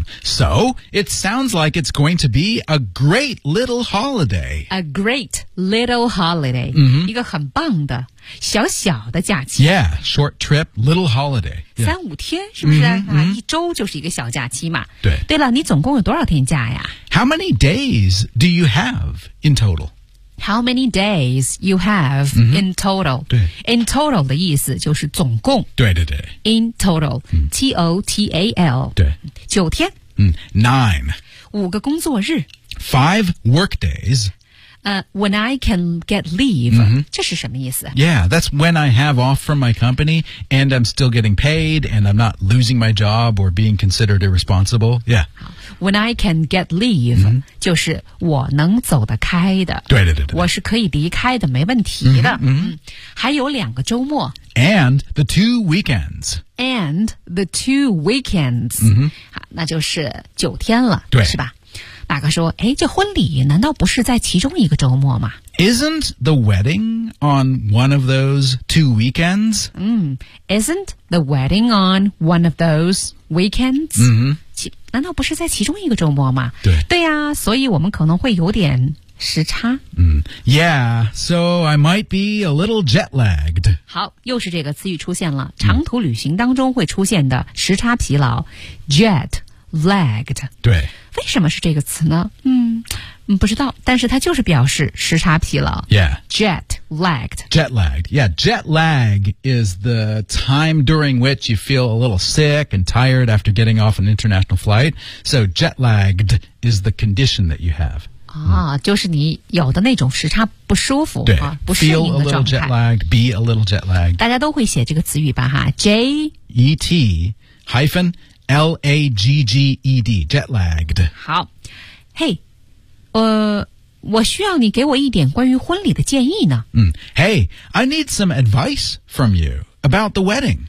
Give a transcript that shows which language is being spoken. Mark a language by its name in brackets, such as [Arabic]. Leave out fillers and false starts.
[English] So it sounds like it's going to be a great little holiday. A great little holiday. [Chinese] 一个很棒的小小的假期。 [English] Yeah, short trip, little holiday. [Chinese] 三五天是不是、一周就是一个小假期嘛。对。对了，你总共有多少天假呀？ [English] How many days do you have in total? How many days you have in total? [Chinese] 对 [English] In total [Chinese] 的意思就是总共。对对对。 [English] In total,、T-O-T-A-L. [Chinese] 对。九天。 [English] Nine. [Chinese] 五个工作日。 [English] Five work days. When I can get leave,、 [Chinese] 这是什么意思 [English] Yeah, that's when I have off from my company and I'm still getting paid and I'm not losing my job or being considered irresponsible. Yeah. When I can get leave,、 [Chinese] 就是我能走得开的。对对对对。我是可以离开的，没问题的。还有两个周末。 [English] And the two weekends. And the two weekends.、 [Chinese] 那就是九天了，对是吧？大哥说，哎，这婚礼难道不是在其中一个周末吗 [English] Isn't the wedding on one of those two weekends?、 Isn't the wedding on one of those weekends?、 [Chinese] 难道不是在其中一个周末吗对对呀、所以我们可能会有点时差、 [English] Yeah, so I might be a little jet lagged. [Chinese] 好，又是这个词语出现了，长途旅行当中会出现的时差疲劳 jet lagged. 对。为什么是这个词呢？不知道，但是它就是表示时差疲劳。 [English] Yeah. Jet lagged. Jet lagged. Yeah, jet lag is the time during which you feel a little sick and tired after getting off an international flight. So jet lagged is the condition that you have. [Chinese] 就是你有的那种时差不舒服，对，不适应的状态。 [English] Feel a little jet lagged, be a little jet lagged. [Chinese] 大家都会写这个词语吧，哈。 [English] J-E-T hyphen... L-A-G-G-E-D, jet lagged. [Chinese] 好。 Hey, 我需要你给我一点关于婚礼的建议呢。 [English] Hey, I need some advice from you about the wedding.